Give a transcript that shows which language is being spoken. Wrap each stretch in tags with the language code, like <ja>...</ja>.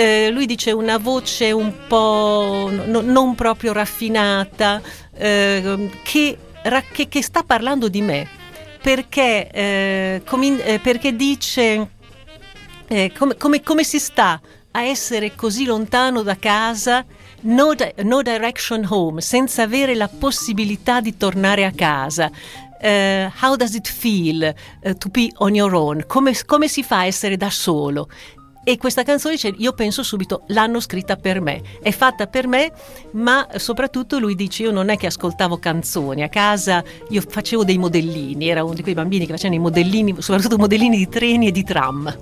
<it>Lui dice una voce un po' non proprio raffinata, che sta parlando di me, perché dice come si sta a essere così lontano da casa,</it> <en>no direction home,</en> <it>senza avere la possibilità di tornare a casa.</it> <en>How does it feel to be on your own?</en> <it>Come si fa a essere da solo? E questa canzone dice, io penso subito, l'hanno scritta per me, è fatta per me, ma soprattutto lui dice, io non è che ascoltavo canzoni, a casa io facevo dei modellini, era uno di quei bambini che facevano i modellini, soprattutto modellini di treni e di tram.</it>